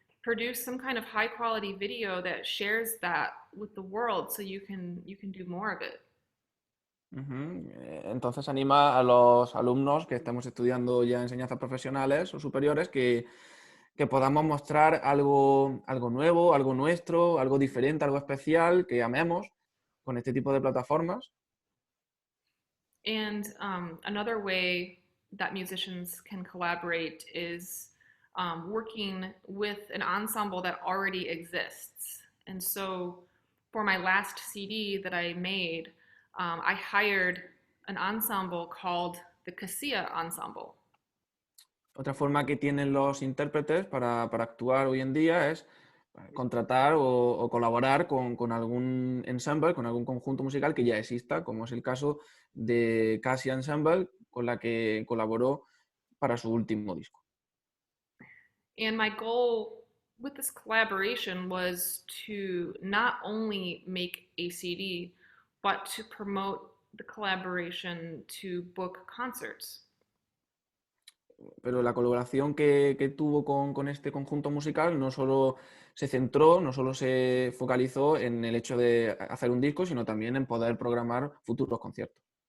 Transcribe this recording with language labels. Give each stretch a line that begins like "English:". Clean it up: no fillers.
English: produce some kind of high quality video that shares that with the world so you can do more of it.
Spanish: Entonces anima a los alumnos que estemos estudiando ya enseñanzas profesionales o superiores que podamos mostrar algo nuevo, algo nuestro, algo diferente, algo especial, que amemos con este tipo de plataformas.
English: And another way that musicians can collaborate is working with an ensemble that already exists. And so for my last CD that I made, I hired an ensemble called the Casilla Ensemble.
Spanish: Otra forma que tienen los intérpretes para actuar hoy en día es contratar o colaborar con algún ensemble, con algún conjunto musical que ya exista, como es el caso de Cassia Ensemble, con la que colaboró para su último disco.
English: And my goal with this collaboration was to not only make a CD, but to promote the collaboration to book concerts.
Spanish: Pero la colaboración que tuvo con este conjunto musical no solo se centró, no solo se focalizó en el hecho de hacer un disco, sino también en poder programar futuros conciertos.